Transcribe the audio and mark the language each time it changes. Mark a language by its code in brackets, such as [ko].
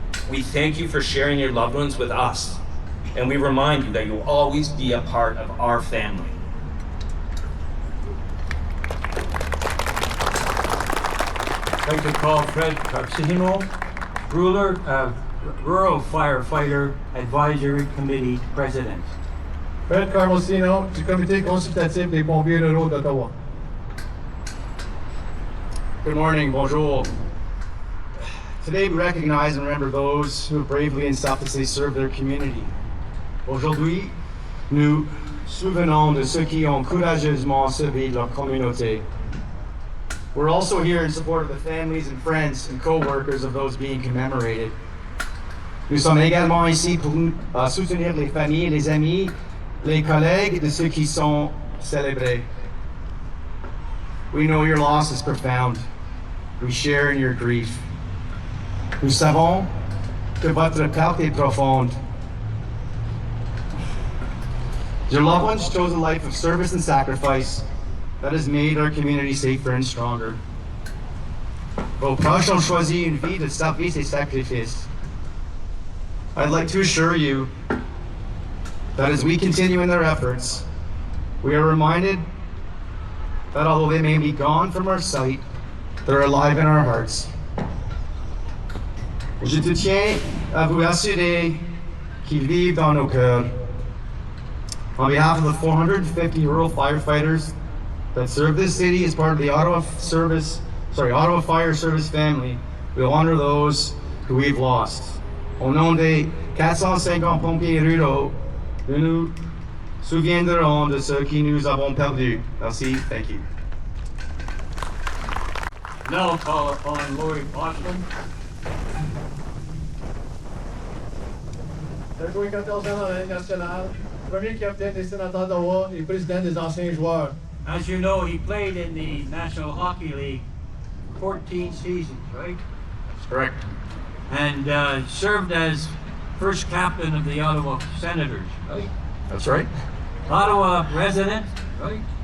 [en] We thank you for sharing your loved ones with us, and we remind you that you will always be a part of our family. I'd like to call Fred Carcino, Rural Firefighter Advisory Committee President. [fr] Fred Carmosino, du Comité consultatif des pompiers ruraux d'Ottawa. [en] Good morning, [fr] bonjour. [en] Today we recognize and remember those who bravely and selflessly serve their community. [fr] Aujourd'hui, nous souvenons de ceux qui ont courageusement servi leur communauté. [en] We're also here in support of the families and friends and co-workers of those being commemorated. [fr] Nous sommes également ici pour soutenir les familles, les amis, les collègues de ceux qui sont célébrés. [en] We know your loss is profound. We share in your grief. [fr] Nous savons que votre perte est profonde. [en] Your loved ones chose a life of service and sacrifice that has made our community safer and stronger. [fr] Vos proches ont choisi une vie de service et sacrifice. [en] I'd like to assure you that as we continue in their efforts, we are reminded that although they may be gone from our sight, they're alive in our hearts. [fr] Je te tiens à vous assurer qu'ils vivent dans nos cœurs. [en] On behalf of the 450 rural firefighters that serve this city as part of the Ottawa Fire Service family, we'll honor those who we've lost. [fr] Au nom des 450 pompiers ruraux, nous nous souviendrons de ceux qui nous avons perdus. [en] Merci, thank you. Now I'll call upon Lloyd Boston. [fr] Il a joué 14 ans dans la Ligue nationale, premier capitaine des Sénateurs d'Ottawa et président des anciens joueurs. [en] As you know, he played in the National Hockey League 14 seasons, right? That's correct. And served as first captain of the Ottawa Senators, right? That's right. Ottawa resident, right?